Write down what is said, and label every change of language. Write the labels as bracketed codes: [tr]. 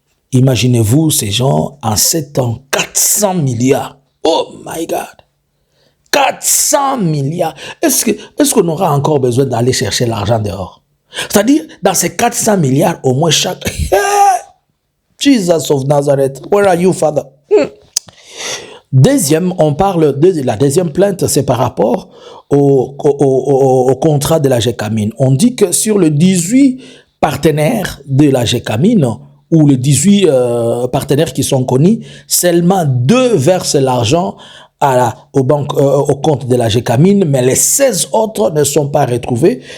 [fr] Imaginez-vous ces gens en 7 ans, 400 milliards. [en] Oh my God! [fr] 400 milliards. Est-ce qu'on aura encore besoin d'aller chercher l'argent dehors? C'est-à-dire, dans ces 400 milliards, au moins chaque... [en] Jesus of Nazareth, where are you, Father? [fr] Deuxième, on parle de la deuxième plainte, c'est par rapport au contrat de la GECAMIN. On dit que sur les 18 partenaires de la GECAMIN, ou les 18 partenaires qui sont connus, seulement 2 versent l'argent au compte de la GECAMIN, mais les 16 autres ne sont pas retrouvés.